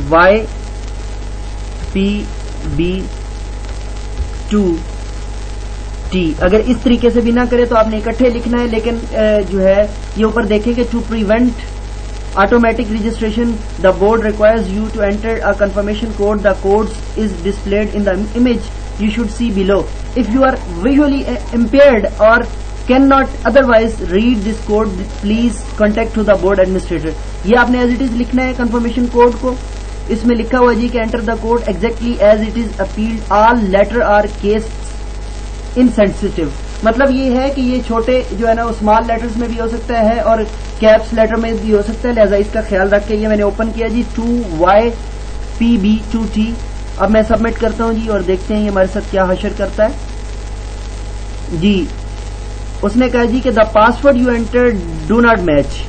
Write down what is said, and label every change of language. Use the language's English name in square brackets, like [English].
[Urdu] YPB2T اگر اس طریقے سے بھی نہ کرے تو آپ نے اکٹھے لکھنا ہے، لیکن جو ہے یہ اوپر دیکھیں کہ [English] To prevent automatic registration the board requires you to enter a confirmation code. The code is displayed in the image you should see below. If you are visually impaired or cannot otherwise read this code, please contact to the board administrator. [Urdu] یہ آپ نے [English] as it is [Urdu] لکھنا ہے confirmation code کو. اس میں لکھا ہوا جی کہ [English] enter the code exactly as it is appealed. All letter are case insensitive. [Urdu] مطلب یہ ہے کہ یہ چھوٹے جو ہے نا اسمال لیٹرز میں بھی ہو سکتا ہے اور کیپس لیٹر میں بھی ہو سکتا ہے، لہذا اس کا خیال رکھ کے یہ میں نے اوپن کیا جی 2YPB2T. اب میں سبمٹ کرتا ہوں جی اور دیکھتے ہیں یہ ہمارے ساتھ کیا حشر کرتا ہے. جی اس نے کہا جی کہ [English] The password you enter do not match.